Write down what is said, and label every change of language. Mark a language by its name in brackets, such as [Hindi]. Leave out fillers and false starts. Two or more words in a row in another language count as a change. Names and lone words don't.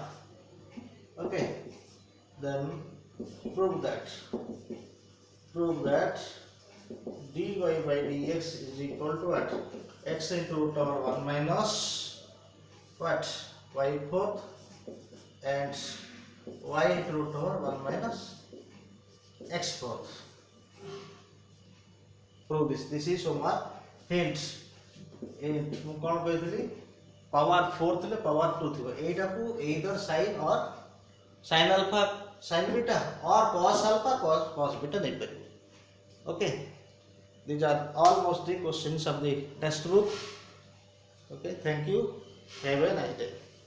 [English] Okay, then prove that dy by dx is equal to what? X into root over 1 minus what? Y fourth and y into root over 1 minus x fourth. Prove this. This is homework. Hint [Odia] ମୁଁ କ'ଣ କହିଥିଲି [English] power 4 ଥିଲେ power 2 [Odia] ଥିବ ଏଇଟାକୁ [English] either sin or sin alpha sin beta or cos alpha cos beta ନେଇପାରିବ. Okay, these are almost the questions of the textbook. Okay, thank you. Have a nice day.